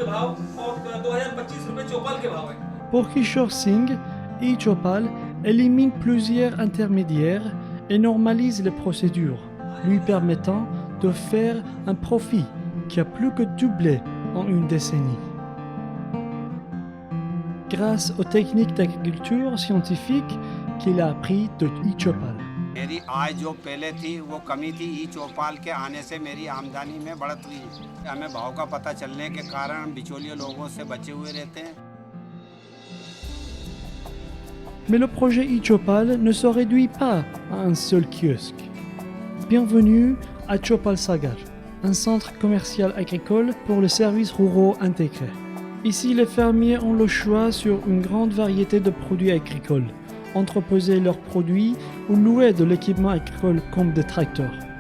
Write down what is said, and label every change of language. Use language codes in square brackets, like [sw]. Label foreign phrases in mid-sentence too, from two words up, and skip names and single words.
[fr] Pour Kishore Singh, eChoupal élimine plusieurs intermédiaires et normalise les procédures, lui permettant de faire un profit qui a plus que doublé en une décennie. Grâce aux techniques d'agriculture scientifique qu'il a appris de eChoupal. [hi] मेरी आय जो पहले थी वो कमी थी eChoupal के आने से मेरी आमदनी में बढ़त हुई। हमें भाव का पता चलने के कारण बिचौलिए लोगों से बचे हुए रहते हैं। [fr] Mais le projet eChoupal ne se réduit pas à un seul kiosque. Bienvenue à Choupal Sagar, un centre commercial agricole pour les services ruraux intégrés. Ici, les fermiers ont le choix sur une grande variété de produits agricoles, entreposer leurs produits ou louer de l'équipement agricole comme des tracteurs.